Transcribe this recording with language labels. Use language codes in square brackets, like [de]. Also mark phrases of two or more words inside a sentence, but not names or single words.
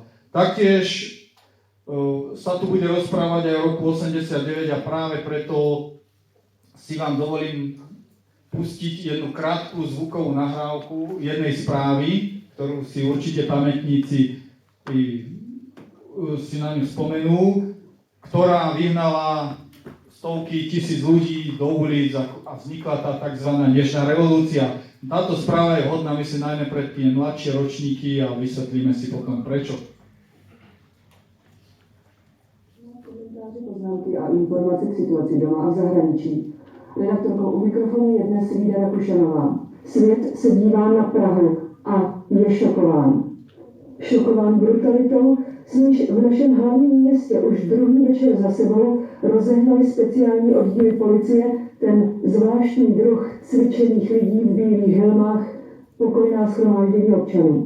[sk] Taktiež sa tu bude rozprávať aj o roku 89 a práve preto si vám dovolím pustiť jednu krátku zvukovú nahrávku jednej správy, ktorú si určite pamätníci si na ňu spomenú, ktorá vyhnala stovky tisíc ľudí do ulic a vznikla tá tzv. Nežná revolúcia. Táto správa je vhodná, myslím, najmä pre tie mladšie ročníky a vysvetlíme si potom prečo. [cs] Poznámky a informace k situaci doma a v zahraničí. Redaktorkou u mikrofonu je dnes Lída Rakušanová. Svět se dívá na Prahu a je šokován. Šokován brutalitou, s níž v našem hlavním městě už druhý večer za sebou rozehnali speciální oddíly policie ten zvláštní druh cvičených lidí v bílých helmách, pokojná shromáždění občanů.